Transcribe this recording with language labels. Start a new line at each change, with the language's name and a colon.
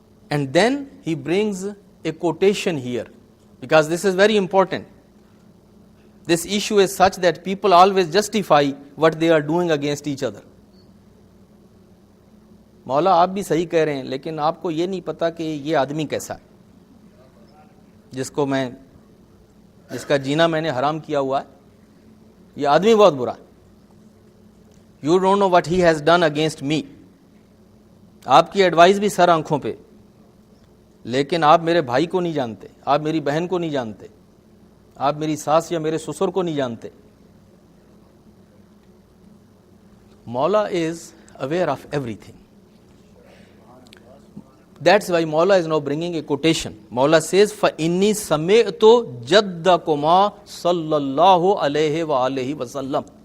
English: And then he brings a quotation here, because this is very important. This issue is such that people always justify what they are doing against each other.
Urdu: مولا آپ بھی صحیح کہہ رہے ہیں، لیکن آپ کو یہ نہیں پتا کہ یہ آدمی کیسا ہے، جس کا جینا میں نے حرام کیا ہوا ہے، یہ آدمی بہت برا ہے.
English: You don't know what he has done against me.
Urdu: آپ کی ایڈوائز بھی سر آنکھوں پہ، لیکن آپ میرے بھائی کو نہیں جانتے، آپ میری بہن کو نہیں جانتے، آپ میری ساس یا میرے سسر کو نہیں جانتے.
English: مولا is aware of everything. That's why Maula is now bringing a quotation. Maula says,
Arabic: فَإِنِّي سَمِعْتُ جَدَّكُمَا صَلَّى اللَّهُ عَلَيْهِ وَآلِهِ وَسَلَّمَ.